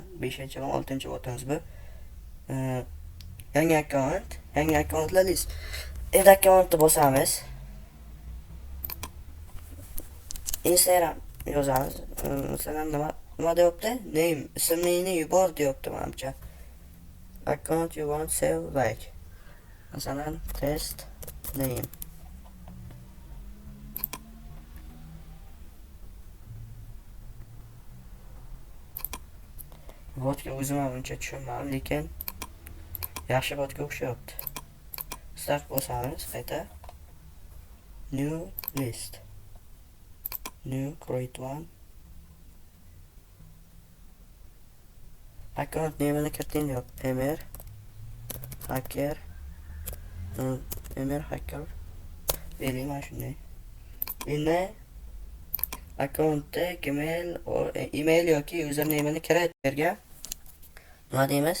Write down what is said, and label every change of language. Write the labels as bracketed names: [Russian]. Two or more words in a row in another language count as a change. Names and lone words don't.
[Uzbek] 5-va 6-botimiz bu. Yangi akkauntlar list. Endi akkauntni bosamiz. Instagram yozamiz. Masalan nima deyapti? Name, ismingni yubor deyapti menimcha. [English] Account you want save like. [Uzbek] Masalan [English] test name. [Uzbek] Botga o'zim ham uncha tushunmadim, lekin yaxshi botga o'xshayapti. Start bosamiz, qayta. [English] New list. New create one. Account name'ini [Uzbek] kiriting deyapti. Emir hacker. Bering shunday. Endi accountda email yoki username'ini kirit yerga. Nima deymiz?